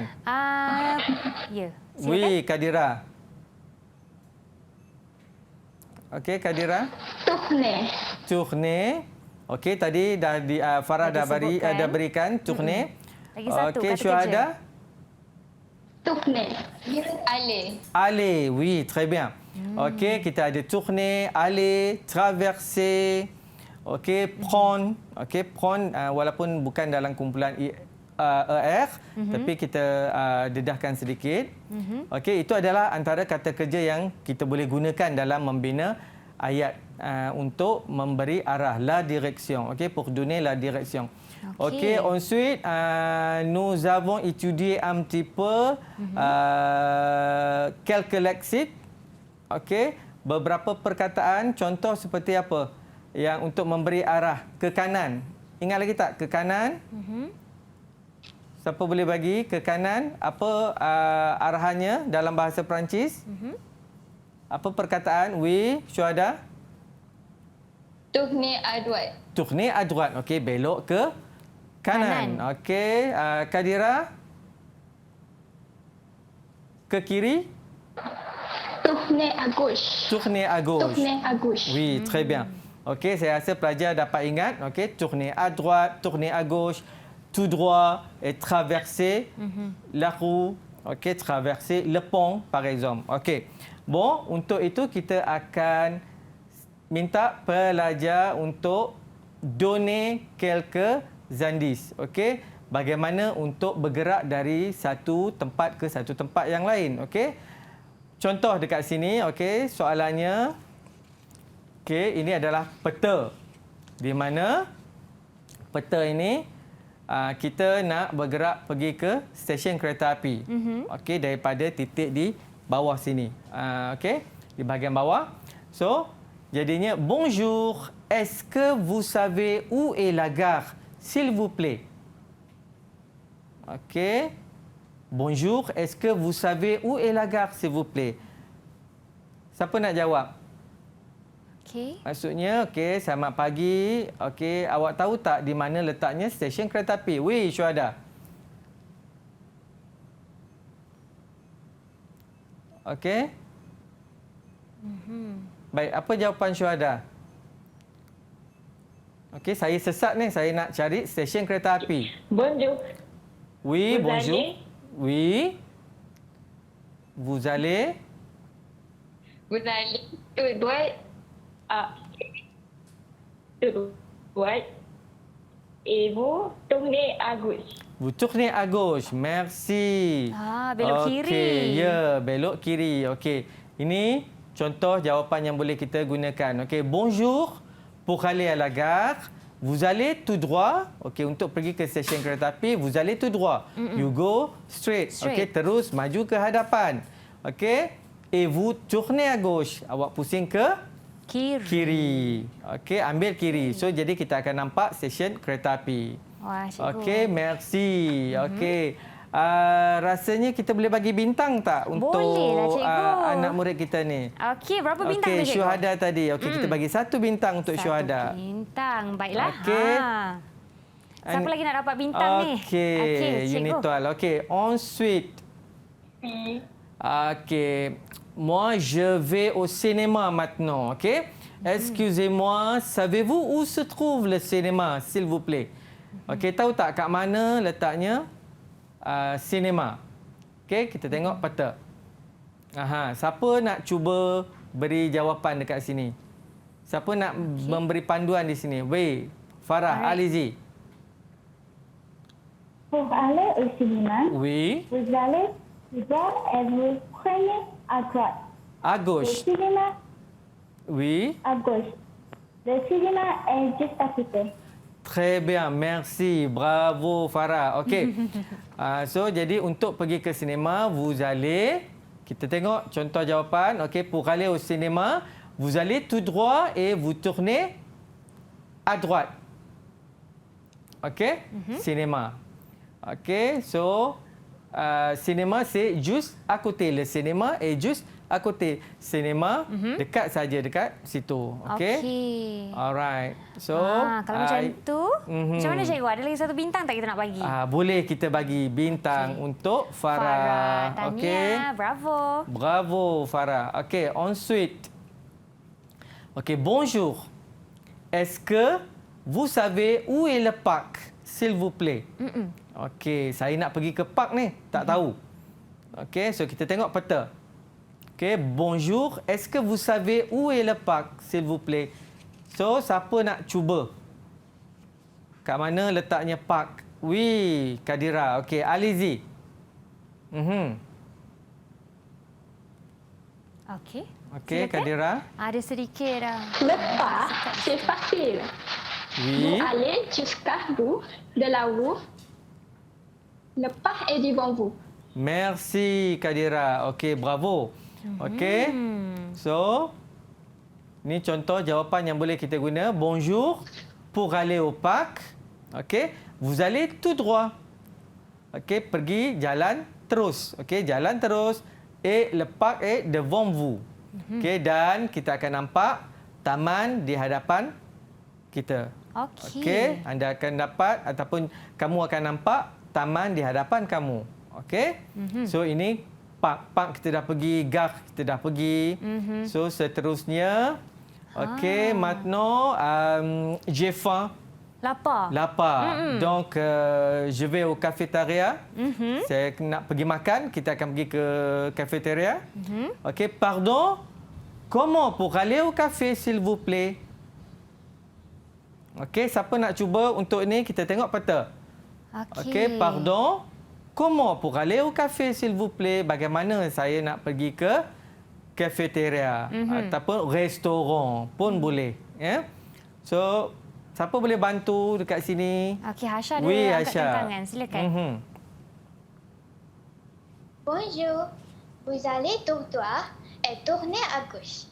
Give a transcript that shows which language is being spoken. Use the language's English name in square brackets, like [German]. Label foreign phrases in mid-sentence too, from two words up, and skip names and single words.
[Malay] Ya. [French] Oui, Kadira. Okey, Kadira. Tourner. Tourner. [Malay] Okey, tadi dah Farah dah berikan tourner. Lagi satu okey, kata Syuhada. kerja. [French] Tourner. Aller. Aller, oui, très bien. [Malay] Okey, kita ada [French] tourner, aller, traverser. Okey, prendre. [Malay] Okey, prendre walaupun bukan dalam kumpulan tapi kita dedahkan sedikit. Okey, itu adalah antara kata kerja yang kita boleh gunakan dalam membina ayat untuk memberi arah, [French] la direction. [Malay] Okey, [French] pour donner la direction. Okey, ensuite nous avons étudié un petit peu quelques lexiques. [Malay] Okey, beberapa perkataan contoh seperti apa yang untuk memberi arah ke kanan. Ingat lagi tak ke kanan? Siapa boleh bagi ke kanan apa arahannya dalam bahasa Perancis? Apa perkataan? [French] Oui, Syuhada? Tourner à droite. Tourner à droite. [Malay] Okey, belok ke kanan. Okey, Kadira? Ke kiri? [French] Tourner à gauche. Tourner à gauche. Tourner à gauche. Oui, très bien. [Malay] Okey, saya rasa pelajar dapat ingat. Okey, [French] tourner à droite, tourner à gauche, tout droit et traverser la rue. Okey, traverser le pont par exemple. [Malay] Okey. Bon, untuk itu kita akan minta pelajar untuk [French] donner quelques indices. [Malay] Okey, bagaimana untuk bergerak dari satu tempat ke satu tempat yang lain. Okey. Contoh dekat sini, okey, soalannya. Okey, ini adalah peta. Di mana peta ini kita nak bergerak pergi ke stesen kereta api. Okey, daripada titik di bawah sini. Okey, di bahagian bawah. So, jadinya [French] bonjour, est-ce que vous savez où est la gare, s'il vous plaît? [Malay] Okey. [French] Bonjour, est-ce que vous savez où est la gare, s'il vous plaît? [Malay] Siapa nak jawab? Okey. Maksudnya, okey, selamat pagi. Okey, awak tahu tak di mana letaknya stesen kereta api? [French] Oui, Syuhada. Okey. [Malay] Baik, apa jawapan Syuhada? Okey, saya sesat ni. Saya nak cari stesen kereta api. [French] Bonjour. Oui, Vous bonjour. allez? Oui. Vous allez? Vous allez tout droit à tout droit et vous tournez à gauche. Vous tournez à gauche. Merci. [Malay] Belok kiri. Okey, ya, belok kiri. Okey. Ini contoh jawapan yang boleh kita gunakan. Okey, [French] bonjour. Pour aller à la gare, vous allez tout droit. [Malay] Okey, untuk pergi ke stesen kereta api, [French] vous allez tout droit. [English] You go straight. [Malay] Okey, terus maju ke hadapan. Okey. [French] Et vous tournez à gauche. [Malay] Awak pusing ke kiri. Okey, ambil kiri. So, jadi kita akan nampak stesen kereta api. Wah, cikgu. Okey, merci. Okey. Rasanya kita boleh bagi bintang tak untuk Bolehlah, cikgu. anak murid kita ni? Okey, berapa bintang tu, Okey, cikgu? Syuhada tadi. Okey, kita bagi 1 bintang untuk Syuhada. 1 bintang. Baiklah. Okey. Siapa lagi nak dapat bintang ni? Okey, cikgu. Unitual. Okey, [French] ensuite. Oui. [Malay] Okey. [French] Moi, je vais au cinéma maintenant. [Malay] Okey. [French] Excusez-moi, savez-vous où se trouve le cinéma, s'il vous plaît? [Malay] Okey, tahu tak kat mana letaknya sinema? Okey, kita tengok peta. Siapa nak cuba beri jawapan dekat sini? Siapa nak memberi panduan di sini? Wei, Farah, Alizi. [French] Pour aller au cinéma, Oui, vous allez tout droit et vous prenez à droite. à Le gauche. cinéma Oui, à gauche. Le cinéma est juste à côté. très bien. Merci. Bravo, [Malay] Farah. Okey. So, jadi untuk pergi ke sinema, [French] vous allez... [Malay] Kita tengok contoh jawapan. Okey, [French] pour aller au cinéma, vous allez tout droit et vous tournez à droite. [Malay] Okey? Cinéma. Okey, so... [French] cinéma, c'est juste à côté. Le cinéma est juste à côté. Cinéma, [Malay] dekat saja, dekat situ. Okey? Okey. [English] Alright. So, [Malay] Kalau macam tu, macam mana cikgu? Ada lagi 1 bintang tak kita nak bagi? boleh kita bagi bintang untuk Farah. Tahniah. Okey. [French] Bravo. Bravo, Farah. Okey, ensuite. Okey, bonjour. Est-ce que vous savez où est le parc, s'il vous plaît? [Malay] Okey, saya nak pergi ke park ni. Tak tahu. Okey, so kita tengok peta. Okey, bonjour. Est-ce que vous savez où est le parc, s'il vous plaît? So, siapa nak cuba? Kat mana letaknya park? [French] Oui, Kadira. Okey, allez-y. [Malay] Okey. Okey, Silakan. Kadira. Ada sedikit [French] Le pas, c'est facile. Vous Oui. allez jusqu'à bout de la roue. Le pas est devant vous. Merci, [Malay] Kadira. Okey, bravo. Okey. So, ni contoh jawapan yang boleh kita guna. [French] Bonjour. Pour aller au parc. Okey. Vous allez tout droit. [Malay] Okey, pergi jalan terus. Okey, jalan terus. [French] Et le parc est devant vous. [Malay] Okey, dan kita akan nampak taman di hadapan kita. Okey. Okey, anda akan dapat ataupun kamu akan nampak taman di hadapan kamu. Okey? So ini park kita dah pergi, gare kita dah pergi. So seterusnya okey, [French] maintenant j'ai faim. [Malay] Lapar. [French] Donc je vais au cafétéria. [Malay] Saya nak pergi makan, kita akan pergi ke cafétéria. Okey, [French] pardon. Comment pour aller au café, s'il vous plaît? [Malay] Okey, siapa nak cuba untuk ini? Kita tengok peta. Okey, [French] pardon. Comment pour aller au café, s'il vous plaît? [Malay] Bagaimana saya nak pergi ke cafétéria ataupun restoran pun boleh. Ya. So, siapa boleh bantu dekat sini? Okey, Hasha ada [French] Oui, [Malay] angkat [French] Hasha. [Malay] tangan. Silakan. [French] Bonjour, vous allez trottoir et tournez à gauche.